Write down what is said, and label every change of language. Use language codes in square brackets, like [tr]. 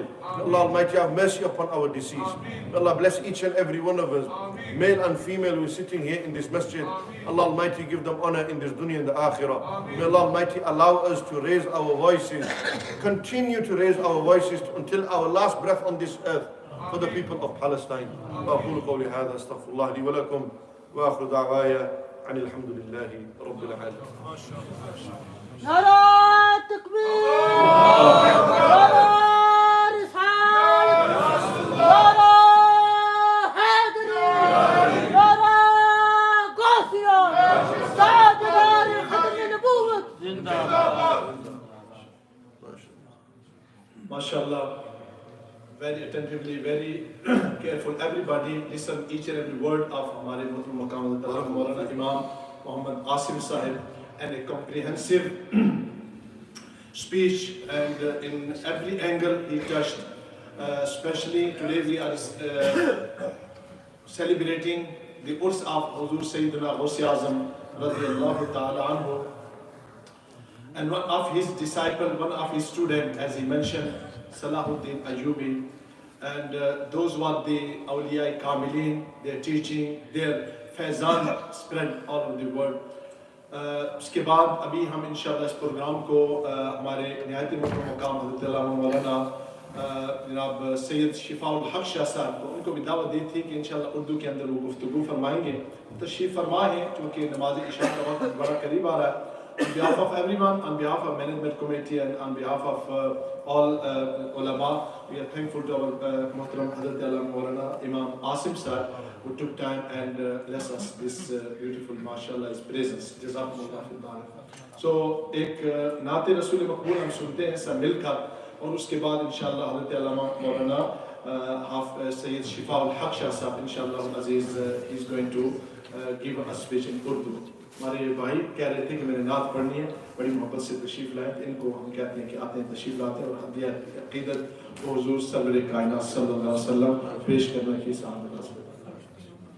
[en] May Allah Almighty have mercy upon our deceased. May Allah bless each and every one of us, male and female who is sitting here in this masjid. Allah Almighty give them honor in this dunya and the akhirah. May Allah Almighty allow us to raise our voices, continue to raise our voices until our last breath on this earth for the people of Palestine. [ar] أقول قولي هذا أستغفر الله لي ولكم وآخر دعوايا عن الحمد لله رب العالمين. نرى التكبير، نرى رسالة، نرى حيدري، نرى قاسية، سعد دار ختم النبوة. [en] MashaAllah, very attentively, very careful. Everybody listen each and every word of Hamare Muhtaram Maqam Maulana Imam Muhammad Asim Sahib, and a comprehensive speech, and in every angle he touched. Especially today we are celebrating the Urs of Huzur Sayyidina Ghaus Azam radiyallahu ta'ala anhu. And one of his disciples, one of his students, as he mentioned, Salahuddin Ayyubi, and those were the Awliya Kamilin, their teaching, their faizan spread all over the world. [hi] उसके बाद अभी हम इंशाल्लाह इस programme को हमारे निहायत मुक़ाम हज़रत मौलाना जनाब सैयद शिफाउल हक शाह साहब को उनको भी दावत दी थी कि इंशाल्लाह उर्दू के अंदर वो गुफ्तगू फरमाएंगे। तशरीफ़ फरमा है क्योंकि नमाज इशा का वक्त बड़ा करीब आ रहा है। [en] On behalf of everyone, on behalf of management committee and on behalf of all ulama, we are thankful to our Muhtaram Hazrat Maulana Imam Asim sir who took time and blessed us this beautiful mashallah his presence. [ar] Jazakumullah fil barak. [hi] So एक नाते रसूल मकबूल हम सुनते हैं सब मिलकर और उसके बाद इंशाल्लाह हज़रत मौलाना Sayyid Shifaul Haq Shah Sahab [en] inshallah Aziz is going to give a speech in Urdu. [hi] हमारे भाई कह रहे थे कि मैंने नात पढ़नी है, बड़ी मोहब्बत से तशरीफ़ लाए, इनको हम कहते हैं कि आते हैं तशरीफ़ लाते हैं और हदिया अक़ीदत हुज़ूर सरवर कायनात सल्लल्लाहु अलैहि वसल्लम पेश करने की सामने